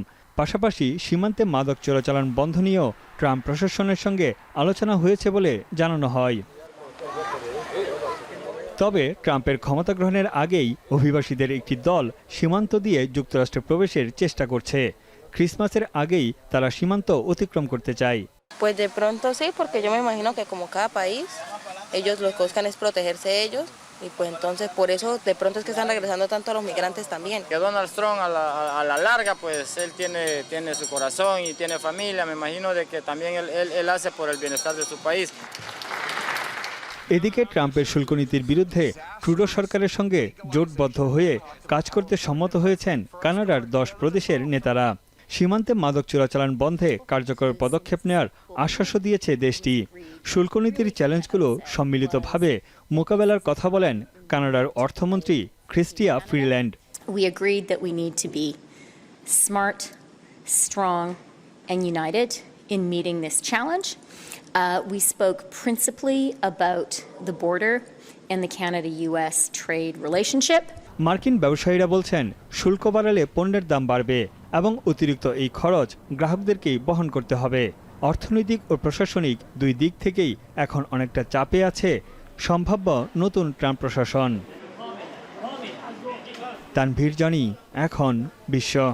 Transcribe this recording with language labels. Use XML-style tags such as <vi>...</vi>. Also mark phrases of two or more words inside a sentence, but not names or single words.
<bn>পাশাপাশি সীমান্তে মাদক চোরাচালান বন্ধ নিয়েও ট্রাম্প প্রশাসনের সঙ্গে আলোচনা হয়েছে বলে জানানো হয়। তবে ট্রাম্পের ক্ষমতা গ্রহণের আগেই অভিবাসীদের একটি দল সীমান্ত দিয়ে যুক্তরাষ্ট্রে প্রবেশের চেষ্টা করছে। ক্রিসমাসের আগেই তারা সীমান্ত অতিক্রম করতে চায়।</bn> <es>Pues de pronto sí, porque yo me imagino que como cada país, ellos lo que buscan es protegerse ellos y pues entonces por eso de pronto es que están regresando tanto a los migrantes también. Que Donald Trump a la larga pues él tiene su corazón y tiene familia, me imagino de que también él hace por el bienestar de su país.</es> <bn>এদিকে ট্রাম্পের শুল্ক নীতির বিরুদ্ধে ট্রুডো সরকারের সঙ্গে জোটবদ্ধ হয়ে কাজ করতে সম্মত হয়েছেন কানাডার 10 প্রদেশের নেতারা। সীমান্তে মাদক চোরাচালান বন্ধে কার্যকর পদক্ষেপ নেওয়ার আশ্বাসও দিয়েছে দেশটি। শুল্ক নীতির চ্যালেঞ্জগুলো সম্মিলিতভাবে মোকাবেলার কথা বলেন কানাডার অর্থমন্ত্রী ক্রিস্টিয়া ফ্রিল্যান্ড।</bn> <en>We agreed that we need to be smart, strong, and united in meeting this challenge. We spoke principally about the border and the Canada-US trade relationship.</en> <bn>মার্কিন ব্যবসায়ীরা বলছেন শুল্ক বাড়ালে পণ্যের দাম বাড়বে এবং অতিরিক্ত এই খরচ গ্রাহকদেরকেই বহন করতে হবে। অর্থনৈতিক ও প্রশাসনিক দুই দিক থেকেই এখন অনেকটা চাপে আছে সম্ভাব্য নতুন ট্রাম্প প্রশাসন। তানভীর জানি, এখন বিশ্ব।</bn>